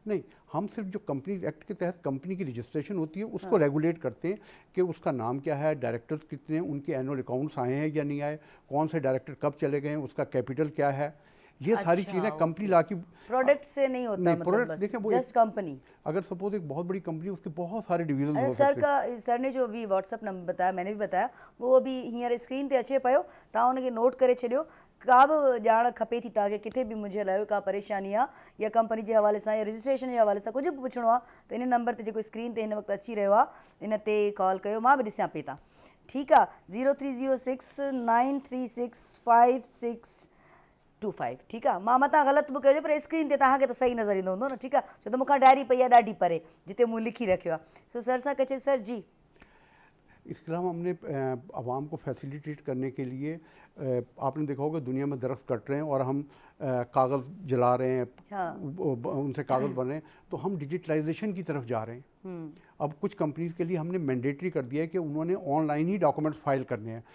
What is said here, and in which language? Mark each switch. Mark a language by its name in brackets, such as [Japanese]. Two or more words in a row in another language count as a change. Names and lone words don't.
[Urdu] نہیں, ہم صرف جو کمپنی ایکٹ کے تحت کمپنی کی رجسٹریشن ہوتی ہے اس کو ریگولیٹ کرتے ہیں کہ اس کا نام کیا ہے, ڈائریکٹرز کتنے ہیں, ان کے [English] annual accounts [Urdu] آئے ہیں یا نہیں آئے, کون سے ڈائریکٹر کب چلے گئے ہیں, اس کا کیپٹل کیا ہے. یہ ساری چیزیں [English] company law [Urdu] کی پروڈکٹ سے نہیں ہوتا, مطلب [English] just company. [Urdu] اگر سپوز ایک بہت بڑی کمپنی, اس کے بہت سارے ڈویژن ہو سکتے ہیں. سر نے جو بھی واٹس ایپ نمبر بتایا, میں نے بھی بتایا, وہ بھی ہیئر اسکرین [Sindhi] تے اچے پयो, तव्हां उनखे नोट करे छॾियो. का बि ॼाण खपे थी तव्हांखे किथे बि मुंहिंजे लाइ का परेशानी आहे या कंपनी जे हवाले सां या रजिस्ट्रेशन जे हवाले सां कुझु बि पुछिणो आहे त इन नंबर ते जेको स्क्रीन ते हिन वक़्तु अची रहियो आहे, इन ते कॉल कयो, मां बि ॾिसां पई. तव्हां ठीकु आहे? 030693365625. ठीकु आहे, मां मतां ग़लति बि कयो पर स्क्रीन ते तव्हांखे त सही नज़र ईंदो हूंदो न. ठीकु आहे, छो त मूंखां डायरी पई आहे ॾाढी परे जिते मूं लिखी रखियो आहे. सो सर सां कचे. सर जी, [Urdu] اس کے علاوہ ہم نے عوام کو فیسیلیٹیٹ کرنے کے لیے, آپ نے دیکھا ہوگا دنیا میں درخت کٹ رہے ہیں اور ہم کاغذ جلا رہے ہیں, ان سے کاغذ بن رہے ہیں, تو ہم ڈیجیٹلائزیشن کی طرف جا رہے ہیں. اب کچھ کمپنیز کے لیے ہم نے مینڈیٹری کر دیا ہے کہ انہوں نے آن لائن ہی ڈاکومنٹس فائل کرنے ہیں.